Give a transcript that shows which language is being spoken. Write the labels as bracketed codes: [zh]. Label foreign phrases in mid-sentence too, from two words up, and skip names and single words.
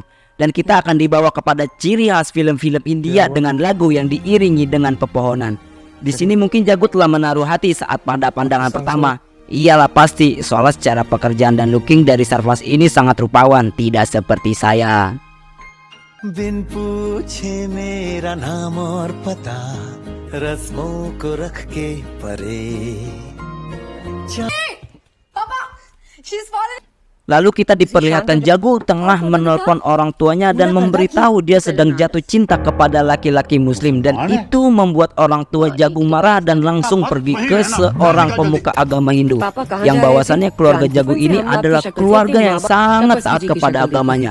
[id] Dan kita akan dibawa kepada ciri khas film-film India dengan lagu yang diiringi dengan pepohonan. Di sini mungkin Jagu telah menaruh hati saat pada pandangan pertama. Iyalah pasti, soalnya secara pekerjaan dan looking dari Sarfaraz ini sangat rupawan, tidak seperti saya. [hi] बिन पूछे मेरा नाम और पता रस्मों को रख के परे. [id] Lalu kita diperlihatkan Jagu tengah menelpon orang tuanya dan memberitahu dia sedang jatuh cinta kepada laki-laki muslim. Dan itu membuat orang tua Jagu marah dan langsung pergi ke seorang pemuka agama Hindu, yang bahwasannya keluarga Jagu ini adalah keluarga yang sangat taat kepada agamanya.